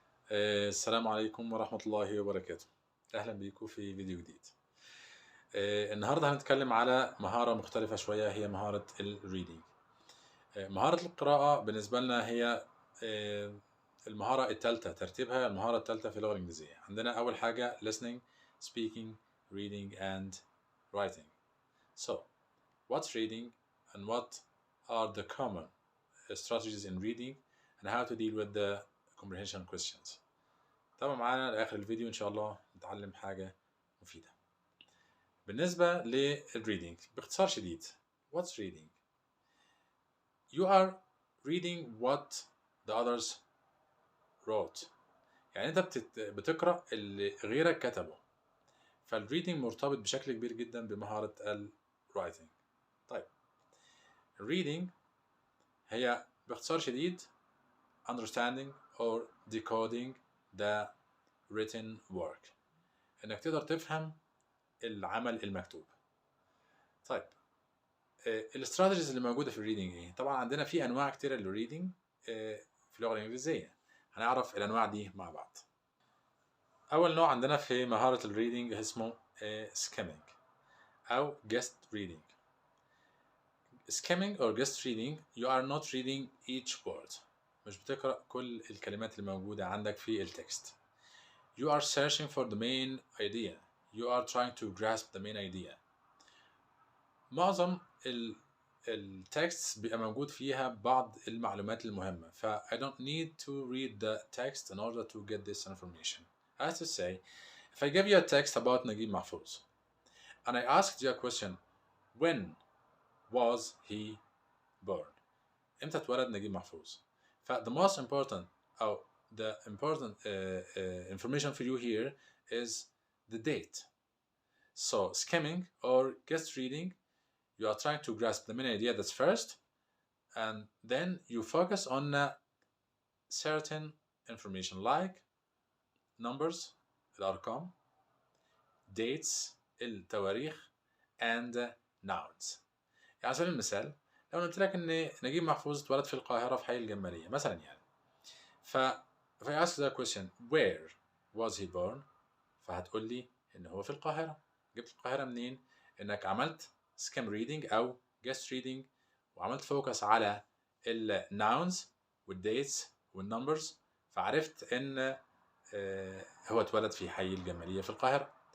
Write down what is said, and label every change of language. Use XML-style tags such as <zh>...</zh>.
<ar>السلام عليكم ورحمة الله وبركاته. أهلا بيكم في فيديو جديد. النهاردة هنتكلم على مهارة مختلفة شوية، هي مهارة الريدنج. مهارة القراءة بالنسبة لنا هي المهارة الثالثة ترتيبها، المهارة الثالثة في اللغة الإنجليزية. عندنا أول حاجة</ar> <en>listening, speaking, reading and writing. So, what's reading and what are the common strategies in reading and how to deal with the comprehension questions.</en> <ar>تابعوا معانا لآخر الفيديو إن شاء الله نتعلم حاجة مفيدة. بالنسبة للريدنج باختصار شديد،</ar> <en>what's reading? You are reading what the others wrote.</en> <ar>يعني أنت بتقرأ اللي غيرك كتبه. فالريدنج مرتبط بشكل كبير جدا بمهارة الرايتنج. طيب، الريدنج هي باختصار شديد</ar> <en>understanding or decoding the written work.</en> <ar>إنك تقدر تفهم العمل المكتوب. طيب، الاستراتيجيز اللي موجوده في الريدنج ايه؟ طبعا عندنا في انواع كتيره للريدنج في اللغه الانجليزيه. هنعرف الانواع دي مع بعض. اول نوع عندنا في مهاره الريدنج اسمه skimming او guest reading.</ar> <en>skimming or guest reading, you are not reading each word.</en> <ar>مش بتقرأ كل الكلمات الموجودة عندك في التكست.</ar> <en>You are searching for the main idea. You are trying to grasp the main idea.</en> <ar>معظم التكست بيبقى موجود فيها بعض المعلومات المهمة.</ar> <en>ف I don't need to read the text in order to get this information. As to say, if I give you a text about Naguib Mahfouz and I asked you a question, when was he born?</en> <ar>امتى اتولد نجيب محفوظ؟ ف</ar> <en>the most important أو the important information for you here is the date. So skimming or guest reading, you are trying to grasp the main idea that's first, and then you focus on certain information like numbers,</en> <ar>الأرقام,</ar> <en>dates,</en> <ar>التواريخ,</ar> <en>and nouns.</en> <ar>يعني على سبيل المثال لو قلت لك إن نجيب محفوظ اتولد في القاهرة في حي الجمالية مثلا يعني.</ar> <en>if I ask the question where was he born,</en> <ar>فهتقول لي إن هو في القاهرة. جبت القاهرة منين؟ إنك عملت skim reading أو guest reading وعملت فوكس على nouns والdates والnumbers، فعرفت إن هو اتولد في حي الجمالية في القاهرة.</ar>